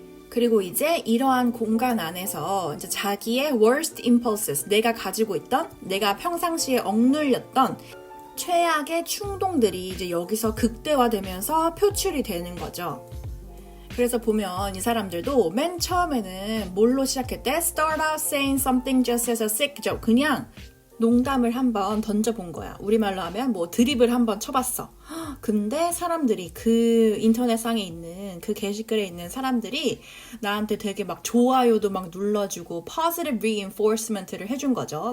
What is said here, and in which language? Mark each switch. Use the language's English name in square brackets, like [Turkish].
[Korean] 그리고 이제 이러한 공간 안에서 이제 자기의 worst impulses, 내가 가지고 있던, 내가 평상시에 억눌렸던 최악의 충동들이 이제 여기서 극대화되면서 표출이 되는 거죠. 그래서 보면 이 사람들도 맨 처음에는 뭘로 시작했대? [English] Start out saying something just as a sick joke. [Korean] 그냥 농담을 한번 던져본 거야. 우리말로 하면 뭐 드립을 한번 쳐봤어. 근데 사람들이 그 인터넷상에 있는 그 게시글에 있는 사람들이 나한테 되게 막 좋아요도 막 눌러주고 positive reinforcement를 해준 거죠.